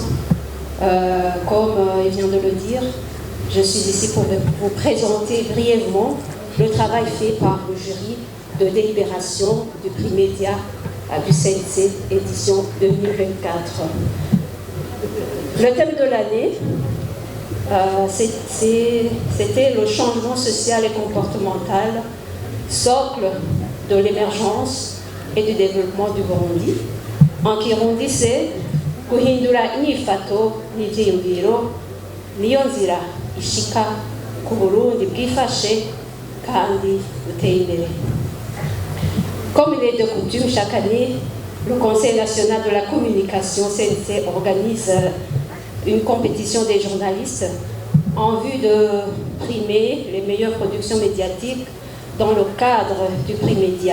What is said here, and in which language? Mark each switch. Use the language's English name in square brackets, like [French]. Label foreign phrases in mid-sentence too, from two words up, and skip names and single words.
[French] Comme il vient de le dire, je suis ici pour vous présenter brièvement le travail fait par le jury de délibération du prix Média du CNC édition 2024. Le thème de l'année, c'était le changement social et comportemental, socle de l'émergence et du développement du Burundi. En Kirundi, c'est [Rundi] guhindura inyifato n'ivyiyumviro niyo nzira ishika ku Burundi bwifashe kandi buteye imbere. Comme il est de coutume, chaque année, le Conseil national de la communication CNC organise une compétition des journalistes en vue de primer les meilleures productions médiatiques dans le cadre du prix Média.